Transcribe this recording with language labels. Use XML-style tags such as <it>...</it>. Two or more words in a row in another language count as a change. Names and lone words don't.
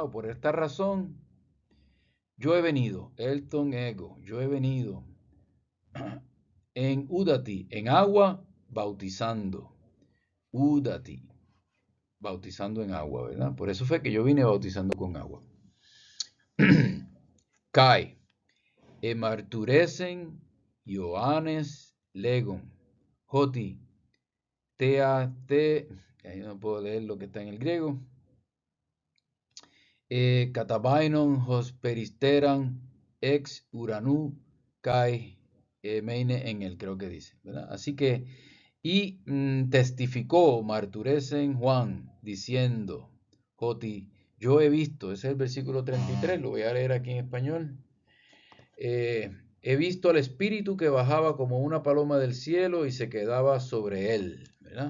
<es>O por esta razón, yo he venido,</es> <el>Ἦλθον ἐγὼ,</el> <es>yo he venido</es> <el>ἐν ὕδατι,</el> <es>en agua, bautizando. Udati, bautizando en agua, ¿verdad? Por eso fue que yo vine bautizando con agua.</es> <el>Καὶ ἐμαρτύρησεν Ἰωάννης λέγων ὅτι,</el> <es>te, ahí no puedo leer lo que está en el griego.</es> <el>καταβαῖνον ὡς περιστερὰν ἐξ οὐρανοῦ καὶ, μεῖνε ἐν</el> <es>el, creo que dice, ¿verdad? Así que, y testificó Marturesen Juan, diciendo, Joti, yo he visto, ese es el versículo 33, lo voy a leer aquí en español. He visto al Espíritu que bajaba como una paloma del cielo y se quedaba sobre él, ¿verdad?</es>